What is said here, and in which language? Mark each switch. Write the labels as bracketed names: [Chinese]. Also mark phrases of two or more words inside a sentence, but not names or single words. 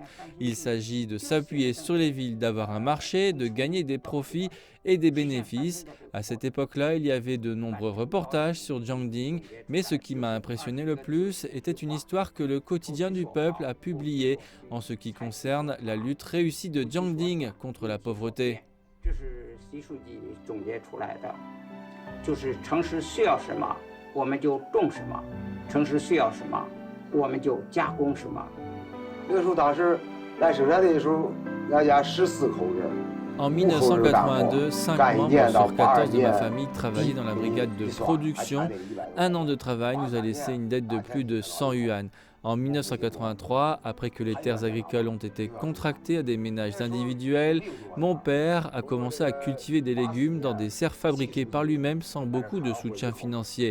[French] Il s'agit de s'appuyer sur les villes, d'avoir un marché, de gagner des profits et des bénéfices. À cette époque-là, il y avait de nombreux reportages sur Jiangding, mais ce qui m'a impressionné le plus était une histoire que le quotidien du peuple a publiée en ce qui concerne la lutte réussie de Jiangding contre la pauvreté. [Chinese] 这是习书记总结出来的，就是城市需要什么，我们就种什么；城市需要什么，我们就加工什么。那个时候，当时来生产的时候，俺家14口人。 [French] En 1982, 5 membres sur 14 de ma famille travaillaient dans la brigade de production. Un an de travail nous a laissé une dette de plus de 100 yuan. En 1983, après que les terres agricoles ont été contractées à des ménages individuels, mon père a commencé à cultiver des légumes dans des serres fabriquées par lui-même sans beaucoup de soutien financier.